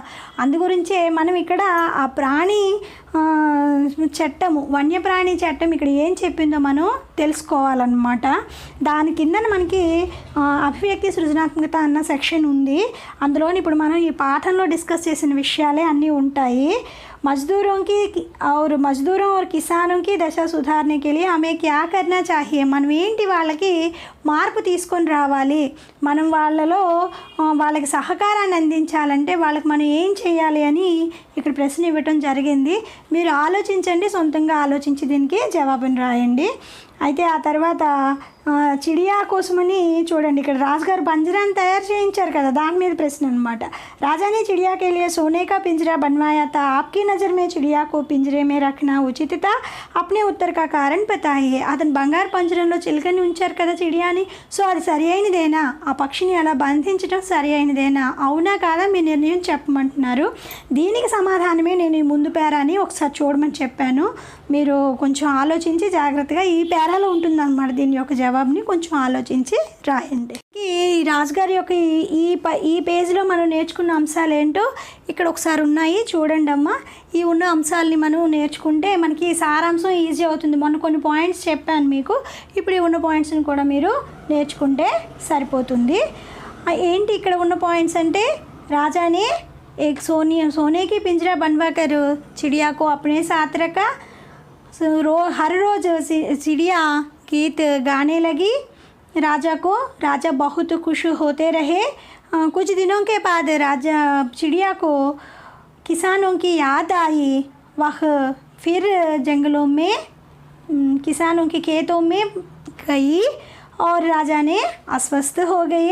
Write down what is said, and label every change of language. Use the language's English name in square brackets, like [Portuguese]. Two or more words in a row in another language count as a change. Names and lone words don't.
[Telugu] అందుగురించే మనం ఇక్కడ ఆ ప్రాణి చట్టము, వన్యప్రాణి చట్టం ఇక్కడ ఏం చెప్పిందో మనం తెలుసుకోవాలన్నమాట. దాని కింద మనకి అభివ్యక్తి సృజనాత్మకత అన్న సెక్షన్ ఉంది. అందులోని ఇప్పుడు మనం ఈ పాఠంలో డిస్కస్ చేసిన విషయాలే అన్నీ ఉంటాయి. [Hindi] मज़दूरों और किसानों की दशा सुधारने के लिए हमें क्या करना चाहिए, [Telugu] మనం ఏంటి వాళ్ళకి మార్పు తీసుకొని రావాలి, మనం వాళ్ళకి సహకారాన్ని అందించాలంటే వాళ్ళకి మనం ఏం చేయాలి అని ఇక్కడ ప్రశ్న ఇవ్వటం జరిగింది. మీరు ఆలోచించండి, సొంతంగా ఆలోచించి దీనికి జవాబును రాయండి. అయితే ఆ తర్వాత చిడియా కోసమని చూడండి, ఇక్కడ రాజుగారు పంజరాన్ని తయారు చేయించారు కదా, దాని మీద ప్రశ్న అనమాట. [Hindi] రాజానే चिड़िया के लिए सोने का पिंजरा बनवाया था, आपकी नज़र में चिड़िया को पिंजरे में रखना उचित था, अपने उत्तर का कारण बताइए. [Telugu] అతను బంగారు పంజరంలో చిలుకని ఉంచారు కదా చిడియాని, సో అది సరి అయినదేనా, ఆ పక్షిని అలా బంధించడం సరి అయినదేనా, అవునా కాదా మీ నిర్ణయం చెప్పమంటున్నారు. దీనికి సమాధానమే నేను ఈ ముందు పేరాని ఒకసారి చూడమని చెప్పాను. మీరు కొంచెం ఆలోచించి జాగ్రత్తగా ఈ పేరాలో ఉంటుందన్నమాట దీని యొక్క జవాబుని కొంచెం ఆలోచించి రాయండి. ఈ రాజుగారి యొక్క ఈ పేజీలో మనం నేర్చుకున్న అంశాలు ఏంటో ఇక్కడ ఒకసారి ఉన్నాయి చూడండి అమ్మ. ఈ ఉన్న అంశాలని మనం నేర్చుకుంటే మనకి సారాంశం ఈజీ అవుతుంది. మొన్న కొన్ని పాయింట్స్ చెప్పాను మీకు, ఇప్పుడు ఈ ఉన్న పాయింట్స్ని కూడా మీరు నేర్చుకుంటే సరిపోతుంది. ఏంటి ఇక్కడ ఉన్న పాయింట్స్ అంటే, [Hindi] రాజానే एक सोने की पिंजरा बनवा कर चिड़िया को अपने साथ रखा, हर रोज़ चिड़िया गीत गाने लगी, राजा बहुत खुश होते रहे. कुछ दिनों के बाद राजा चिड़िया को किसानों की याद आई, वह फिर जंगलों में किसानों के खेतों में गई और राजा ने अस्वस्थ हो गए.